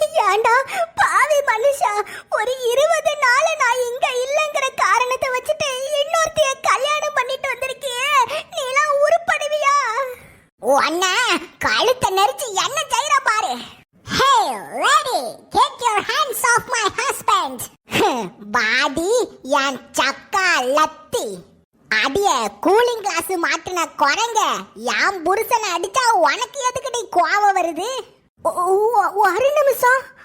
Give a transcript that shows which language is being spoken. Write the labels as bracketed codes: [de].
[ta] ஏண்டா பாவி மனுஷா, ஒரு 20 நாள் நான் இங்க இல்லங்கிற காரணத்தை வச்சுட்டு இன்னொருத்தைய கல்யாணம் பண்ணிட்டு வந்திருக்கியே, நீலாம் உருப்படுவியா? அண்ணா கழுத்தை நெரிச்சு என்ன செய்யற பாரு. [en] Hey lady, get your hands off my husband. [ta] பாடி என் சக்கா லத்தி. அடிய கூலிங் கிளாஸ் மாட்டுன குரங்க, என் புருஷனை அடிச்சா உனக்கு எதுக்கு கோவம் வருது? ஒரு நிமிஷம்.